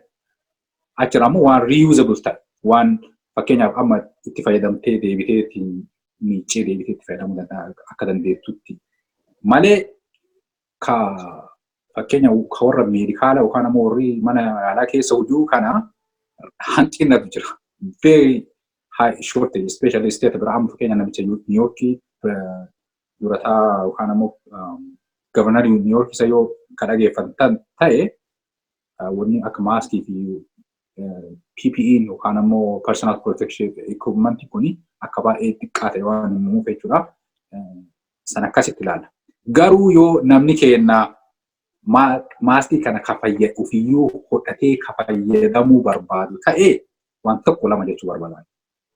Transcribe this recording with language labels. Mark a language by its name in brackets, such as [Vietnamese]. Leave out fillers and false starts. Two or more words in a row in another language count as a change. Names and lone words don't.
[Oromo] Achirra ammoo waan reusable ta'e waan fakkeenyaaf amma itti fayyadamtee deebitee miicee deebitee itti fayyadamuu danda'a akka dandeettutti malee fakkeenya warra meedikaala yookaan ammoo warri mana yaalaa keessa hojii kana hanqinatu jira. [English] Very high shortage, especially state [Oromo] biraa amma fakkeenya namicha New York durataa yookaan ammoo governor New York isa yoo kan dhageeffatan ta'e wanni akka maaskii fi PPE yookaan ammoo [English] personal protection equipment [Oromo] kuni akka baay'ee xiqqaa ta'e waan himuuf jechuudha. San akkasitti ilaalla. Garuu yoo namni keenya maaskii kana ofiyyuu hodhatee fayyadamuu barbaadu ta'e waan tokko lama jechuu barbaada.